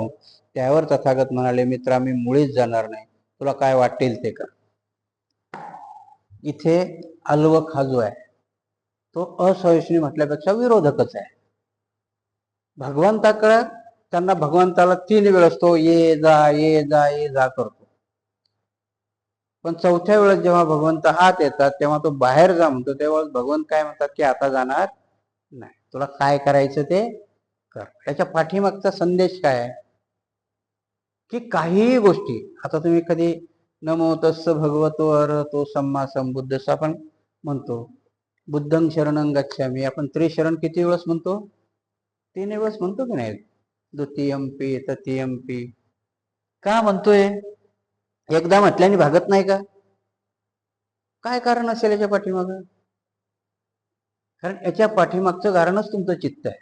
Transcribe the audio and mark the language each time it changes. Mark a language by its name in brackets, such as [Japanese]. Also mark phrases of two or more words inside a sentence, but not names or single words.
[Marathi] त्यावर तथागत म्हणाले, मित्रा मी मुळीच जाणार नाही, तुला काय वाटेल ते कर. इथे अलवक हा जो आहे तो असहिष्णू म्हटल्यापेक्षा विरोधकच आहे. भगवंताकडे त्यांना भगवंताला 3 वेळेस तो ये जा ये जा ये जा करतो. पण चौथ्या वेळेस जेव्हा भगवंत आत येतात तेव्हा तो बाहेर जा म्हणतो. तेव्हा भगवंत काय म्हणतात की आता जाणार नाही, तुला काय करायचं ते कर. याच्या पाठीमागचा संदेश काय आहे की काहीही गोष्टी, आता तुम्ही कधी [Pali] नमो तस्स भगवतो अरहतो सम्मा संबुद्धस्स [Marathi] आपण म्हणतो, [Pali] बुद्धं शरणं गच्छामि, [Marathi] आपण त्रिशरण किती वेळेस म्हणतो? 3 वेळेस म्हणतो की नाही? [Pali] द्वितीयंपि तृतीयंपि. [Marathi] का म्हणतोय? एकदा म्हटल्याने भागत नाही का? काय कारण असेल याच्या पाठीमागं? कारण याच्या पाठीमागचं कारणच तुमचं चित्त आहे.